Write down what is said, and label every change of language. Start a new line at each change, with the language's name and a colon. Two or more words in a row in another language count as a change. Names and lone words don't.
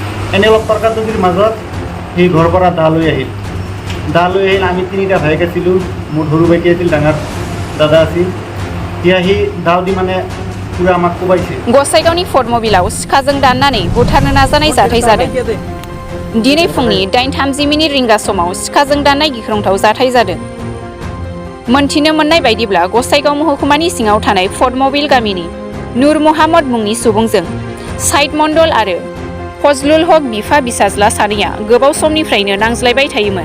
Assamese: এনে অলপ তৰ্কাতৰ্কিৰ মাজত সি ঘৰৰ পৰা দা লৈ আহিল। আমি তিনিটা ভাইক আছিলোঁ, মোৰ সৰু ভাইটি আছিল, ডাঙৰ দাদা আছিল। এতিয়া সি দাও দি মানে পুৰা আমাক কোবাইছে।
Bodo: गसाइगावनि फर्ट मबिलाव सिखाजों दाननानै बुथारनो नाजानाय जाथाय जादों। दिनै फुंनि 8:30 रिंगा समाव सिखाजों दाननाय गिख्रंथाव जाथाय जादों। मोनथिनो मोननाय बायदिब्ला गसाइगाव महकुमानि सिङाव थानाय फर्ट मबिल गामिनि नुर मोहाम्मद मुंनि सुबुंजों साइद मण्डल आरो फजलुल हक बिफा बिसाज्ला सानैया गोबाव समनिफ्रायनो नांज्लायबाय थायोमोन।